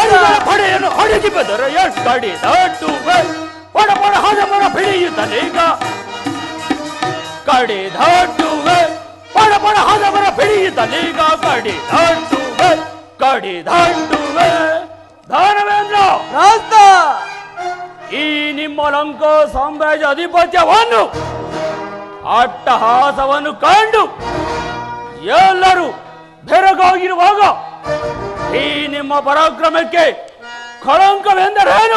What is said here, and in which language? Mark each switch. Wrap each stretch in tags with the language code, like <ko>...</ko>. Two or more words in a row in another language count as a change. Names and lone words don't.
<kn>ಹರಿಗಳ ಪಡೆಯನ್ನು ಹಡಗಿ ಬೆದರೆಯಾಳು, ಕಡಿದಾಟುವೆ ಪಡ ಪಡ ಹದಮರ ಪಿಡಿಯುತ್ತಲೀಗ, ಕಡಿದಾಟುವೆ ಪಡ ಪಡ ಹದಮರ ಪಿಡಿಯುತ್ತಲೀಗ, ಕಡಿದಾಟುವೆ ಕಡಿದಾಟುವೆ. ದಾನವೇಂದ್ರ ಪ್ರಾಸ್ತ. ಈ ನಿಮ್ಮ ಲಂಕಾ ಸಾಮ್ರಾಜ್ಯ ಅಧಿಪತ್ಯವನ್ನು ಅಟ್ಟಹಾಸವನ್ನು ಕಂಡು ಎಲ್ಲರೂ ಬೆರಗಾಗಿರುವಾಗ ಈ ನಿಮ್ಮ ಪರಾಕ್ರಮಕ್ಕೆ ಕಳಂಕವೆಂದರೇನು?</kn>